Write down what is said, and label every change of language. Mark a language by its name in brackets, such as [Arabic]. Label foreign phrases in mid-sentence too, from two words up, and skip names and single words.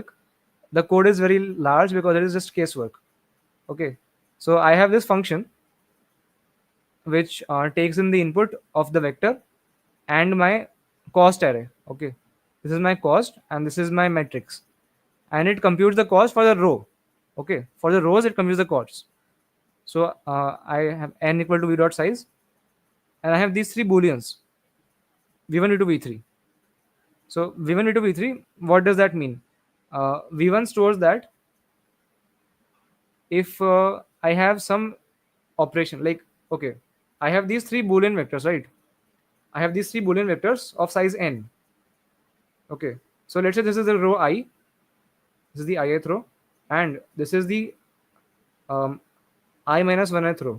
[English] The code is very large because it is just casework. Okay, so I have this function which takes in the input of the vector and my cost array. Okay, this is my cost and this is my matrix, and it computes the cost for the row. Okay, for the rows it computes the costs. So I have n equal to v dot size, and I have these three booleans v1, v2, v3. So v1, v2, v3. What does that mean? V1 stores that if I have some operation like, okay, I have these three boolean vectors, right? I have these three boolean vectors of size n. Okay, so let's say this is the row I, this is the ith row, and this is the um, I minus 1th row.